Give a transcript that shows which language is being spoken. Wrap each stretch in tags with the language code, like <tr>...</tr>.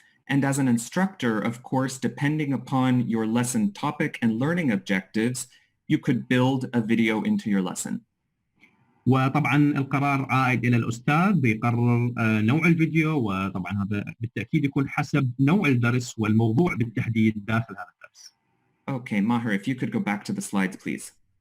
<en>And as an instructor, of course, depending upon your lesson topic and learning objectives, you could build a video into your lesson.</en> <ar>وطبعا القرار عائد إلى الأستاذ، بيقرر نوع الفيديو، وطبعا هذا بالتأكيد يكون حسب نوع الدرس والموضوع بالتحديد داخل هذا الدرس.</ar> <en>Okay, Maher, if you could go back to the slides, please.</en>